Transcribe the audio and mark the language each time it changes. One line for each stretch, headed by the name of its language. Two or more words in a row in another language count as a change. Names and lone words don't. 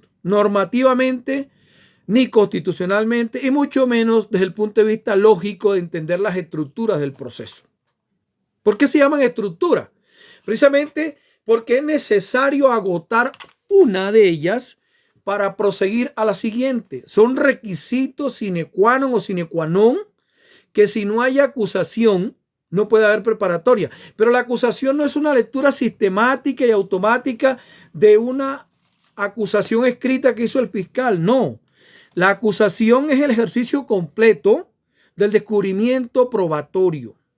Spanish: Normativamente, ni constitucionalmente, y mucho menos desde el punto de vista lógico de entender las estructuras del proceso. ¿Por qué se llaman estructuras? Precisamente porque es necesario agotar una de ellas para proseguir a la siguiente. Son requisitos
Latin: sine qua non
Spanish: o
Latin: sine qua non,
Spanish: que si no hay acusación, no puede haber preparatoria. Pero la acusación no es una lectura sistemática y automática de una acusación escrita que hizo el fiscal, no. La acusación es el ejercicio completo del descubrimiento probatorio.